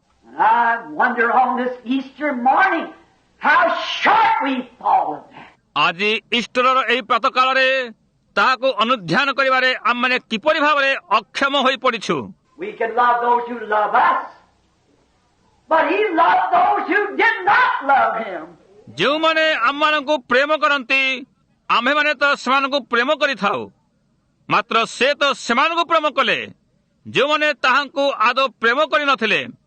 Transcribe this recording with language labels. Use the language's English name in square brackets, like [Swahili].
[English] I wonder on this Easter morning how short we fall of that. [Odia] ଆଜି ଇଷ୍ଟରର ଏହି ପ୍ରାତଃ କାଳରେ ତାହାକୁ ଅନୁଧ୍ୟାନ କରିବାରେ ଆମମାନେ କିପରି ଭାବରେ ଅକ୍ଷମ ହୋଇ ପଡ଼ିଛୁ। [English] We can love those who love us, but he loved those who did not love him. [Odia] ଯେଉଁମାନେ ଆମମାନଙ୍କୁ ପ୍ରେମ କରନ୍ତି ଆମ୍ଭେମାନେ ତ ସେମାନଙ୍କୁ ପ୍ରେମ କରିଥାଉ, ମାତ୍ର ସେ ତ ସେମାନଙ୍କୁ ପ୍ରେମ କଲେ ଯେଉଁମାନେ ତାହାଙ୍କୁ ଆଦୌ ପ୍ରେମ କରିନଥିଲେ।